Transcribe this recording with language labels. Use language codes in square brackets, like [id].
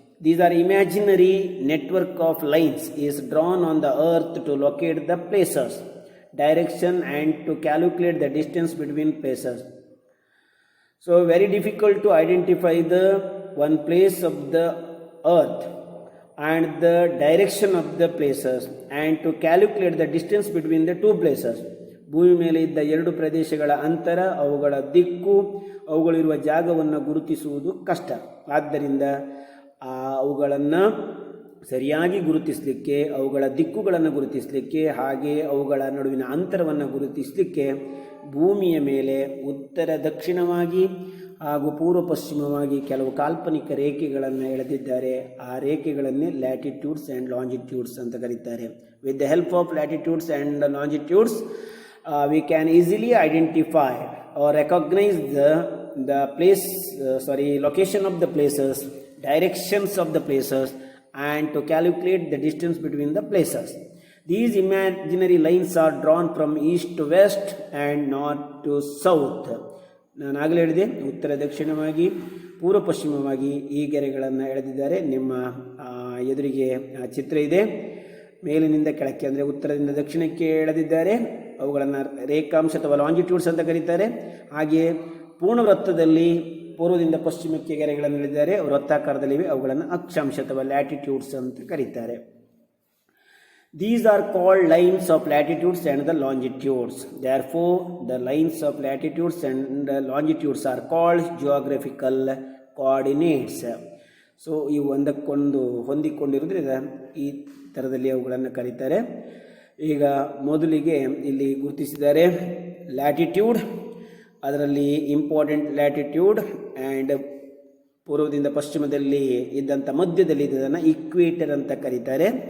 [en] These are imaginary network of lines is drawn on the earth to locate the places, direction and to calculate the distance between places. So very difficult to identify the one place of the earth and the direction of the places and to calculate the distance between the two places. [kn] ಭೂಮಿ ಮೇಲೆ ಇದ್ದ ಎರಡು ಪ್ರದೇಶಗಳ ಅಂತರ, ಅವುಗಳ ದಿಕ್ಕು, ಅವುಗಳಿರುವ ಜಾಗವನ್ನು ಗುರುತಿಸುವುದು ಕಷ್ಟ. ಆದ್ದರಿಂದ ಅವುಗಳನ್ನು ಸರಿಯಾಗಿ ಗುರುತಿಸಲಿಕ್ಕೆ, ಅವುಗಳ ದಿಕ್ಕುಗಳನ್ನು ಗುರುತಿಸಲಿಕ್ಕೆ, ಹಾಗೆ ಅವುಗಳ ನಡುವಿನ ಅಂತರವನ್ನು ಗುರುತಿಸಲಿಕ್ಕೆ ಭೂಮಿಯ ಮೇಲೆ ಉತ್ತರ ದಕ್ಷಿಣವಾಗಿ ಹಾಗೂ ಪೂರ್ವ ಪಶ್ಚಿಮವಾಗಿ ಕೆಲವು ಕಾಲ್ಪನಿಕ ರೇಖೆಗಳನ್ನು ಎಳೆದಿದ್ದಾರೆ. ಆ ರೇಖೆಗಳನ್ನೇ ಲ್ಯಾಟಿಟ್ಯೂಡ್ಸ್ ಆ್ಯಂಡ್ ಲಾಂಜಿಟ್ಯೂಡ್ಸ್ ಅಂತ ಕರೀತಾರೆ. [en] With the help of latitudes and longitudes we can easily identify or recognize the place, location of the places, directions of the places, and to calculate the distance between the places. These imaginary lines are drawn from east to west and north to south. [kn] ನಾನು ಆಗಲೇ ಹೇಳಿದೆ, ಉತ್ತರ ದಕ್ಷಿಣವಾಗಿ ಪೂರ್ವ ಪಶ್ಚಿಮವಾಗಿ ಈ ಗೆರೆಗಳನ್ನು ಎಳೆದಿದ್ದಾರೆ. ನಿಮ್ಮ ಎದುರಿಗೆ ಚಿತ್ರ ಇದೆ. ಮೇಲಿನಿಂದ ಕೆಳಕ್ಕೆ ಅಂದರೆ ಉತ್ತರದಿಂದ ದಕ್ಷಿಣಕ್ಕೆ ಎಳೆದಿದ್ದಾರೆ. ಅವುಗಳನ್ನು ರೇಖಾಂಶ ಅಥವಾ ಲಾಂಜಿಟ್ಯೂಡ್ಸ್ ಅಂತ ಕರೀತಾರೆ. ಹಾಗೆಯೇ ಪೂರ್ಣ ವೃತ್ತದಲ್ಲಿ ಪೂರ್ವದಿಂದ ಪಶ್ಚಿಮಕ್ಕೆ ಗೆರೆಗಳನ್ನು ಎಳೆದಿದ್ದಾರೆ. ವೃತ್ತಾಕಾರದಲ್ಲಿವೆ. ಅವುಗಳನ್ನು ಅಕ್ಷಾಂಶ ಅಥವಾ ಲ್ಯಾಟಿಟ್ಯೂಡ್ಸ್ ಅಂತ ಕರೀತಾರೆ. [en] These are called lines of latitudes and the longitudes. Therefore, the lines of latitudes and the longitudes are called geographical coordinates. [kn] So ಇವು ಒಂದಕ್ಕೊಂದು ಹೊಂದಿಕೊಂಡಿರೋದ್ರಿಂದ ಈ ಥರದಲ್ಲಿ ಅವುಗಳನ್ನು ಕರೀತಾರೆ. ಈಗ ಮೊದಲಿಗೆ ಇಲ್ಲಿ ಗುರುತಿಸಿದ್ದಾರೆ ಲ್ಯಾಟಿಟ್ಯೂಡ್, ಅದರಲ್ಲಿ [en] important latitude and [kn] ಪೂರ್ವದಿಂದ ಪಶ್ಚಿಮದಲ್ಲಿ ಇದ್ದಂಥ ಮಧ್ಯದಲ್ಲಿ ಇದ್ದದನ್ನು ಇಕ್ವೇಟರ್ ಅಂತ ಕರೀತಾರೆ.